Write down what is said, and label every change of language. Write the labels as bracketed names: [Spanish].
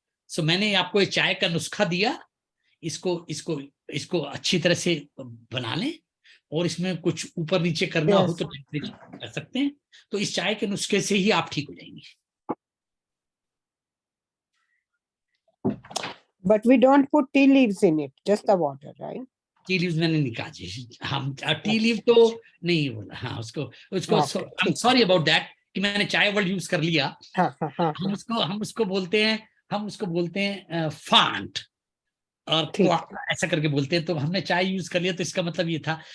[Hindi] सो मैंने आपको ये चाय का नुस्खा दिया, इसको अच्छी तरह से बना लें, और इसमें कुछ ऊपर नीचे करना हो तो कर सकते हैं। तो इस चाय के नुस्खे से ही आप ठीक हो जाएंगे। [English] But we don't put tea leaves in it, just the water, right? [Hindi] Tea leaves मैंने निकाले, हम टी लीव तो नहीं बोला। हाँ, उसको [English] sorry about that [Hindi] कि मैंने चाय वर्ड यूज कर लिया। हम उसको बोलते हैं फांट, और ठीक कुआ ऐसा करके बोलते हैं, तो हमने चाय यूज कर लिया, तो इसका मतलब ये था।